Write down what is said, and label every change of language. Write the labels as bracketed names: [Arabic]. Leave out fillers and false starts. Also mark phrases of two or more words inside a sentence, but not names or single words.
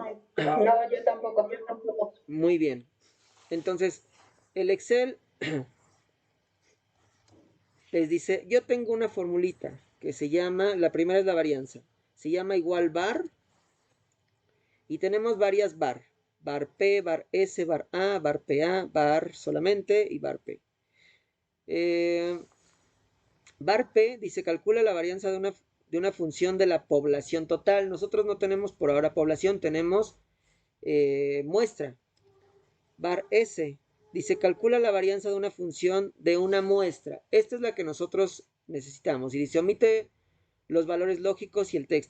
[Spanish] No, yo tampoco. Muy bien. Entonces, el Excel les dice, yo tengo una formulita que se llama, la primera es la varianza, se llama igual var, y tenemos varias var, var P, var S, var A, var PA, var solamente y var P. Var P dice, calcula la varianza de una función de la población total. Nosotros no tenemos por ahora población, tenemos muestra. Var S dice, calcula la varianza de una función de una muestra. Esta es la que nosotros necesitamos. Y dice, omite los valores lógicos y el texto.